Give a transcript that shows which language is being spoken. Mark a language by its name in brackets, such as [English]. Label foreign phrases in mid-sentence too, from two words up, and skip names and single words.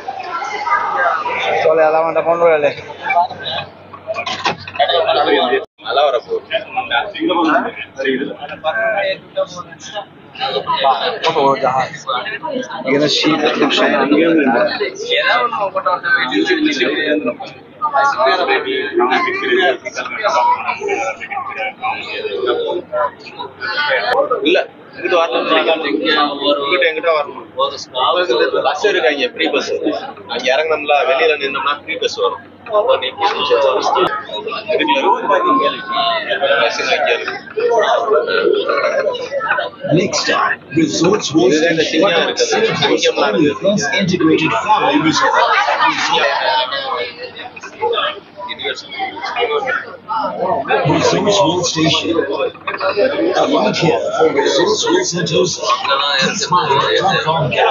[Bangla] চলে এলাম আমরা মনোরেলে। কত বড় জাহাজ, এখানে শীত খুব শান্তি। [Tamil] இல்ல இங்கிட்டு வரணும் இங்கிட்ட எங்கிட்ட வரணும் பஸ் இருக்காங்க [English] free bus [Tamil] அங்க இறங்கணும்ல வெளியில நின்னோம்னா [English] free bus [Tamil] வரும் [English] Next up, Resorts World Station, plus integrated family resort. Resorts World Station. Arrive here for Resorts World Sentosa. Smile.com.